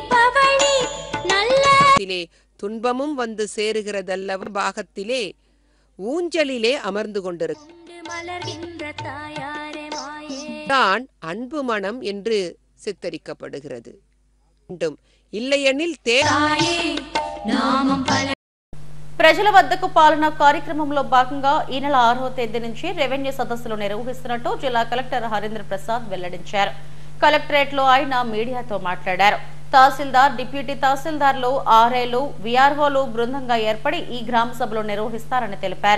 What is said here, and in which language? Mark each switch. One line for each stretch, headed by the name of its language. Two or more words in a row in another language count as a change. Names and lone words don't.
Tamil: துன்பமும் வந்து சேருகிறதல்லவ பாகத்திலே ஊஞ்சலிலே அமர்ந்து கொண்டிருக்கிறான். அன்பு மனம் என்று சித்தரிக்கப்படுகிறது. இல்லையெனில்
Telugu: ప్రజల వద్దకు పాలన కార్యక్రమంలో భాగంగా ఈ నెల 6వ తేదీ నుంచి రెవెన్యూ సదస్సులు నిర్వహిస్తున్నట్టు జిల్లా కలెక్టర్ హరీంద్ర ప్రసాద్ వెల్లడించారు. కలెక్టరేట్ లో ఆయన మీడియాతో మాట్లాడారు. తహసీల్దార్, డిప్యూటీ తహసీల్దార్లు, ఆర్ఐలు, విఆర్ఓలు బృందంగా ఏర్పడి ఈ గ్రామ సభలు నిర్వహిస్తారని తెలిపారు.